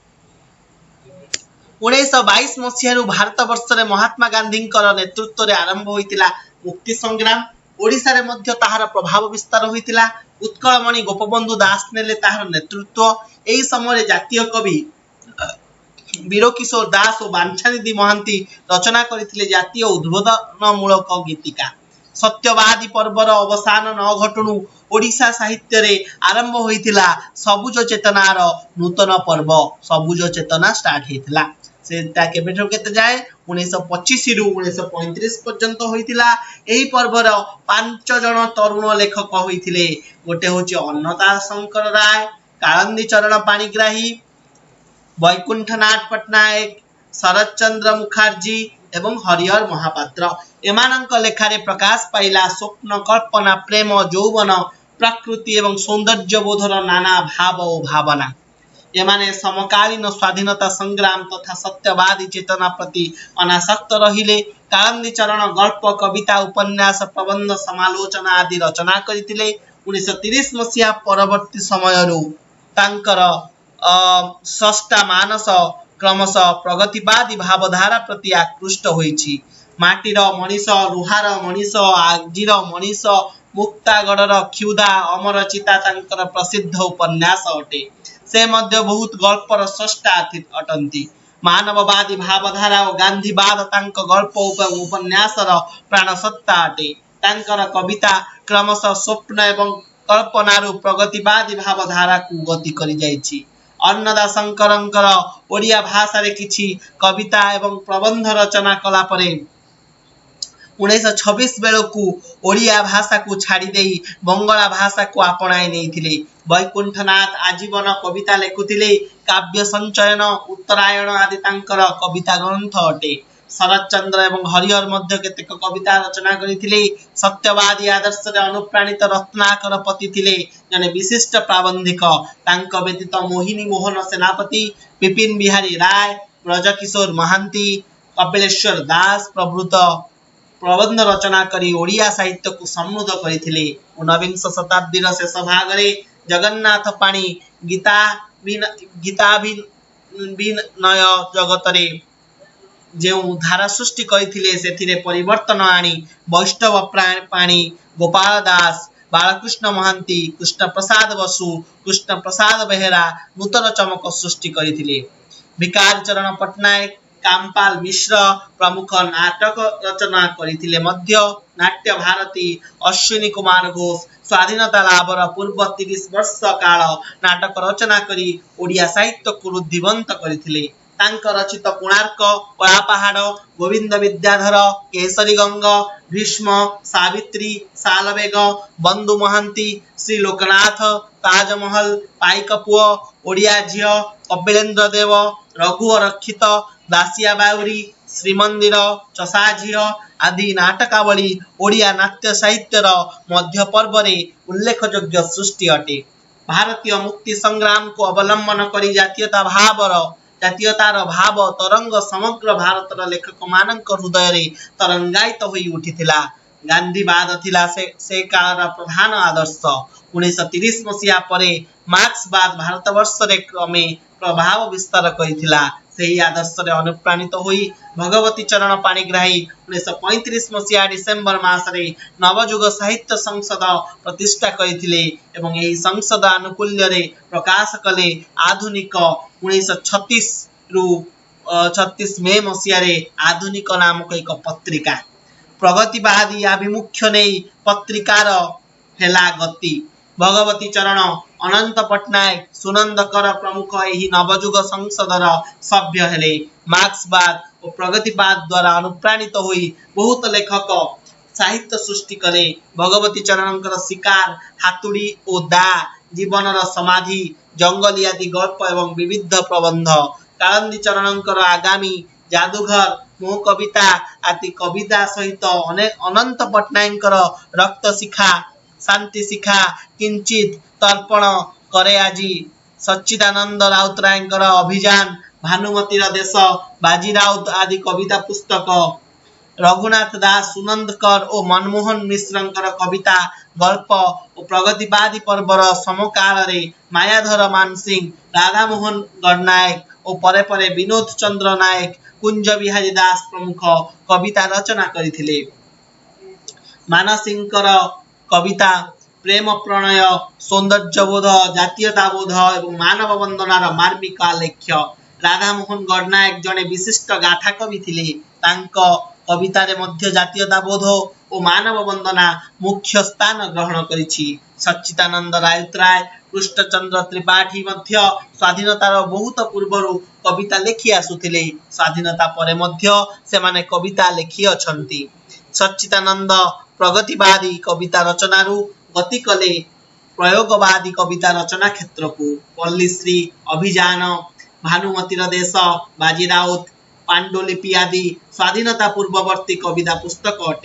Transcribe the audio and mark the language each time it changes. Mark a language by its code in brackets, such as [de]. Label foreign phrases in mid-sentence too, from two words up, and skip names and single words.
[or] 1922 ମସିହା ଭାରତବର୍ଷରେ ମହାତ୍ମା ଗାନ୍ଧୀ ନେତୃତ୍ୱରେ ଆରମ୍ଭ ହୋଇଥିଲା ମୁକ୍ତି ସଂଗ୍ରାମ। ଓଡ଼ିଶାରେ ମଧ୍ୟ ତାହାର ପ୍ରଭାବ ବିସ୍ତାର ହୋଇଥିଲା। ଉତ୍କଳମଣି ଗୋପବନ୍ଧୁ ଦାସ ନେଲେ ତାହାର ନେତୃତ୍ୱ। ଏହି ସମୟ ଜାତୀୟ କବି ବୀର କିଶୋର ଦାସ ଆଉ ବାଞ୍ଛାନିଧି ମହାନ୍ତି ରଚନା କରିଥିଲେ ଜାତୀୟ ଉଦ୍‌ବୋଧନମୂଳକ ଗୀତିକା। ସତ୍ୟବାଦୀ ପର୍ବର ଅବସାନ ନ ଘଟୁଣୁ ଓଡ଼ିଶା ସାହିତ୍ୟରେ ଆରମ୍ଭ ହୋଇଥିଲା ସବୁଜ ଚେତନାର ନୂତନ ପର୍ବ। ସବୁଜ ଚେତନା ଷ୍ଟାର୍ଟ ହୋଇଥିଲା ସେଟା କେବେଠୁ କେତେ ଯାଏ 1925 ରୁ 1935 ପର୍ଯ୍ୟନ୍ତ ହୋଇଥିଲା। ଏହି ପର୍ବର 5 ଜଣ ତରୁଣ ଲେଖକ ହୋଇଥିଲେ। ଗୋଟେ ହେଉଛି ଅନ୍ନଦା ଶଙ୍କର ରାୟ, କାଳନ୍ଦୀ ଚରଣ ପାଣିଗ୍ରାହୀ, ବୈକୁଣ୍ଠନାଥ ପଟ୍ଟନାୟକ, ଶରତ ଚନ୍ଦ୍ର ମୁଖାର୍ଜୀ ଏବଂ ହରିହର ମହାପାତ୍ର। ଏମାନଙ୍କ ଲେଖାରେ ପ୍ରକାଶ ପାଇଲା ସ୍ୱପ୍ନ କଳ୍ପନା ପ୍ରେମ ଯୌବନ ପ୍ରକୃତି ଏବଂ ସୌନ୍ଦର୍ଯ୍ୟ ବୋଧର ନାନା ଭାବ ଆଉ ଭାବନା। ଏମାନେ ସମକାଳୀନ ସ୍ୱାଧୀନତା ସଂଗ୍ରାମ ତଥା ସତ୍ୟବାଦୀ ଚେତନା ପ୍ରତି ଅନାସକ୍ତ ରହିଲେ। କାଳନ୍ଦୀ ଚରଣ ଗଳ୍ପ କବିତା ଉପନ୍ୟାସ ପ୍ରବନ୍ଧ ସମାଲୋଚନା ଆଦି ରଚନା କରିଥିଲେ। 1930 ମସିହା ପରବର୍ତ୍ତୀ ସମୟରୁ ତାଙ୍କର ସ୍ରଷ୍ଟା ମାନସ କ୍ରମଶଃ ପ୍ରଗତିବାଦୀ ଭାବଧାରା ପ୍ରତି ଆକୃଷ୍ଟ ହୋଇଛି। ମାଟିର ମଣିଷ, ଲୁହାର ମଣିଷ, ଆଜିର ମଣିଷ, ମୁକ୍ତାଗଡ଼ର କ୍ଷୁଧା ଅମର ଚିତା ତାଙ୍କର ପ୍ରସିଦ୍ଧ ଉପନ୍ୟାସ ଅଟେ। ସେ ମଧ୍ୟ ବହୁତ ଗଳ୍ପର ସ୍ରଷ୍ଟା ଅଟନ୍ତି। ମାନବବାଦୀ ଭାବଧାରା ଆଉ ଗାନ୍ଧୀବାଦ ତାଙ୍କ ଗଳ୍ପ ଉପନ୍ୟାସର ପ୍ରାଣସତ୍ତା ଅଟେ। ତାଙ୍କର କବିତା କ୍ରମଶଃ ସ୍ୱପ୍ନ ଏବଂ କଳ୍ପନାରୁ ପ୍ରଗତିବାଦୀ ଭାବଧାରାକୁ ଗତି କରି ଯାଇଛି। ଅନ୍ନଦା ଶଙ୍କରଙ୍କର ଓଡ଼ିଆ ଭାଷାରେ କିଛି କବିତା ଏବଂ ପ୍ରବନ୍ଧ ରଚନା କଲା ପରେ 1926 ବେଳକୁ ଓଡ଼ିଆ ଭାଷାକୁ ଛାଡ଼ି ଦେଇ ବଙ୍ଗଳା ଭାଷାକୁ ଆପଣାଇ ନେଇଥିଲେ। ବୈକୁଣ୍ଠନାଥ ଆଜୀବନ କବିତା ଲେଖୁଥିଲେ। କାବ୍ୟ ସଞ୍ଚୟନ ଉତ୍ତରାୟଣ ଆଦି ତାଙ୍କର କବିତା ଗ୍ରନ୍ଥ ଅଟେ। ଶରତ ଚନ୍ଦ୍ର ଏବଂ ହରିହର ମଧ୍ୟ କେତେକ କବିତା ରଚନା କରିଥିଲେ। ସତ୍ୟବାଦୀ ଆଦର୍ଶରେ ଅନୁପ୍ରାଣିତ ରତ୍ନାକର ପତି ଥିଲେ ଜଣେ ବିଶିଷ୍ଟ ପ୍ରାବନ୍ଧିକ। ତାଙ୍କ ବ୍ୟତୀତ ମୋହିନୀ ମୋହନ ସେନାପତି, ବିପିନ ବିହାରୀ ରାୟ, ବ୍ରଜକିଶୋର ମହାନ୍ତି, କପିଳେଶ୍ୱର ଦାସ ପ୍ରଭୃତି ପ୍ରବନ୍ଧ ରଚନା କରି ଓଡ଼ିଆ ସାହିତ୍ୟକୁ ସମୃଦ୍ଧ କରିଥିଲେ। 19 ଶତାବ୍ଦୀର ଶେଷ ଭାଗରେ ଜଗନ୍ନାଥ ପାଣି ଗୀତା ବିନୟ ଜଗତରେ ଯେଉଁ ଧାରା ସୃଷ୍ଟି କରିଥିଲେ ସେଥିରେ ପରିବର୍ତ୍ତନ ଆଣି ବୈଷ୍ଣବ ପାଣି, ଗୋପାଳ ଦାସ, ବାଳକୃଷ୍ଣ ମହାନ୍ତି, କୃଷ୍ଣ ପ୍ରସାଦ ବସୁ, କୃଷ୍ଣ ପ୍ରସାଦ ବେହେରା ନୂତନ ଚମକ ସୃଷ୍ଟି କରିଥିଲେ। ବିକାର ଚରଣ ପଟ୍ଟନାୟକ, କାମପାଳ ମିଶ୍ର ପ୍ରମୁଖ ନାଟକ ରଚନା କରିଥିଲେ। ମଧ୍ୟ ନାଟ୍ୟ ଭାରତୀ, ଅଶ୍ୱିନୀ କୁମାର ଘୋଷ ସ୍ୱାଧୀନତା ଲାଭର ପୂର୍ବ 30 ବର୍ଷ କାଳ ନାଟକ ରଚନା କରି ଓଡ଼ିଆ ସାହିତ୍ୟକୁ ରୁଦ୍ଧିବନ୍ତ କରିଥିଲେ। ତାଙ୍କ ରଚିତ କୋଣାର୍କ, କଳା ପାହାଡ଼, ଗୋବିନ୍ଦ ବିଦ୍ୟାଧର, କେଶରୀ ଗଙ୍ଗ, ଭୀଷ୍ମ, ସାବିତ୍ରୀ, ସାଲବେଗ, ବନ୍ଧୁ ମହାନ୍ତି, ଶ୍ରୀ ଲୋକନାଥ, ତାଜମହଲ, ପାଇକପୁଅ, ଓଡ଼ିଆ ଝିଅ, କପିଳେନ୍ଦ୍ର ଦେବ, ରଘୁ ରକ୍ଷିତ, ଦାସିଆ ବାଉରୀ, ଶ୍ରୀମନ୍ଦିର, ଚଷା ଝିଅ ଆଦି ନାଟକାବଳୀ ଓଡ଼ିଆ ନାଟ୍ୟ ସାହିତ୍ୟର ମଧ୍ୟ ପର୍ବରେ ଉଲ୍ଲେଖଯୋଗ୍ୟ ସୃଷ୍ଟି ଅଟେ। ଭାରତୀୟ ମୁକ୍ତି ସଂଗ୍ରାମକୁ ଅବଲମ୍ବନ କରି ଜାତୀୟତାର ଭାବ ତରଙ୍ଗ ସମଗ୍ର ଭାରତର ଲେଖକ ମାନଙ୍କ ହୃଦୟରେ ତରଙ୍ଗାୟିତ ହୋଇ ଉଠିଥିଲା। ଗାନ୍ଧୀବାଦ ଥିଲା ସେ କାଳର ପ୍ରଧାନ ଆଦର୍ଶ। 1930 ମସିହା ପରେ ମାର୍କ୍ସବାଦ ଭାରତବର୍ଷରେ କ୍ରମେ ପ୍ରଭାବ ବିସ୍ତାର କରିଥିଲା। ସେହି ଆଦର୍ଶରେ ଅନୁପ୍ରାଣିତ ହୋଇ ଭଗବତୀ ଚରଣ ପାଣିଗ୍ରାହୀ 1935 ମସିହା ଡିସେମ୍ବର ମାସରେ ନବଯୁଗ ସାହିତ୍ୟ ସଂସଦ ପ୍ରତିଷ୍ଠା କରିଥିଲେ ଏବଂ ଏହି ସଂସଦ ଆନୁକୂଲ୍ୟରେ ପ୍ରକାଶ କଲେ ଆଧୁନିକ 1936 ରୁ 36 ମେ ମସିହାରେ ଆଧୁନିକ ନାମକ ଏକ ପତ୍ରିକା। ପ୍ରଗତିବାଦୀ ଆଭିମୁଖ୍ୟ ନେଇ ପତ୍ରିକାର ହେଲା ଗତି। ଭଗବତୀ ଚରଣ, ଅନନ୍ତ ପଟ୍ଟନାୟକ, ସୁନନ୍ଦକର ପ୍ରମୁଖ ଏହି ନବଯୁଗ ସଂସଦର ସଭ୍ୟ ହେଲେ। ମାର୍କ୍ସବାଦ ଆଉ ପ୍ରଗତିବାଦ ଦ୍ୱାରା ଅନୁପ୍ରାଣିତ ହୋଇ ବହୁତ ଲେଖକ ସାହିତ୍ୟ ସୃଷ୍ଟି କଲେ। ଭଗବତୀ ଚରଣଙ୍କର ଶିକାର, ହାତୁଡ଼ି ଓ ଦା, ଜୀବନର ସମାଧି, ଜଙ୍ଗଲୀ ଆଦି ଗଳ୍ପ ଏବଂ ବିବିଧ ପ୍ରବନ୍ଧ। କାଳନ୍ଦୀ ଚରଣଙ୍କର ଆଗାମୀ, ଯାଦୁଘର, ମୋହ କବିତା ଆଦି କବିତା ସହିତ ଅନେକ ଅନନ୍ତ ପଟ୍ଟନାୟକର ରକ୍ତ ଶିଖା ଶାନ୍ତି ଶିଖା କିଞ୍ଚିତ ତର୍ପଣ କରେ ଆଜି ସଚ୍ଚିଦାନନ୍ଦ ରାଉତରାୟଙ୍କର ଅଭିଯାନ ଭାନୁମତୀର ଦେଶ ବାଜି ରାଉତ ଆଦି କବିତା ପୁସ୍ତକ ରଘୁନାଥ ଦାସ ସୁନନ୍ଦକର ଆଉ ମନମୋହନ ମିଶ୍ରଙ୍କର କବିତା ଗଳ୍ପ ଆଉ ପ୍ରଗତିବାଦୀ ପର୍ବର ସମକାଳରେ ମାୟାଧର ମାନସିଂହ ରାଧାମୋହନ ଗଡ଼ନାୟକ ଆଉ ପରେ ପରେ ବିନୋଦ ଚନ୍ଦ୍ର ନାୟକ କୁଞ୍ଜ ବିହାରୀ ଦାସ ପ୍ରମୁଖ କବିତା ରଚନା କରିଥିଲେ। ମାନସିଂହଙ୍କର କବିତା ପ୍ରେମ ପ୍ରଣୟ ସୌନ୍ଦର୍ଯ୍ୟବୋଧ ଜାତୀୟତାବୋଧ ଆଉ ମାନବ ବନ୍ଦନାର ମାର୍ମିକ ଆଲେଖ୍ୟ। ରାଧାମୋହନ ଗଡ଼ନାୟକ ଜଣେ ବିଶିଷ୍ଟ ଗାଥା କବି ଥିଲେ। ତାଙ୍କ କବିତାରେ ମଧ୍ୟ ଜାତୀୟତାବୋଧ ଆଉ ମାନବ ବନ୍ଦନା ମୁଖ୍ୟ ସ୍ଥାନ ଗ୍ରହଣ କରିଛି। ସଚ୍ଚିଦାନନ୍ଦ ରାଉତରାୟ କୃଷ୍ଣଚନ୍ଦ୍ର ତ୍ରିପାଠୀ ମଧ୍ୟ ସ୍ୱାଧୀନତାର ବହୁତ ପୂର୍ବରୁ କବିତା ଲେଖି ଆସୁଥିଲେ। ସ୍ୱାଧୀନତା ପରେ ମଧ୍ୟ ସେମାନେ କବିତା ଲେଖି ଅଛନ୍ତି। ସଚ୍ଚିଦାନନ୍ଦ ପ୍ରଗତିବାଦୀ କବିତା ରଚନାରୁ ଗତି କଲେ ପ୍ରୟୋଗବାଦୀ କବିତା ରଚନା କ୍ଷେତ୍ରକୁ ପଲ୍ଲୀଶ୍ରୀ ଅଭିଯାନ ଭାନୁମତୀର ଦେଶ ବାଜି ରାଉତ ପାଣ୍ଡୁଲିପି ଆଦି ସ୍ୱାଧୀନତା ପୂର୍ବବର୍ତ୍ତୀ କବିତା ପୁସ୍ତକ ଅଟେ।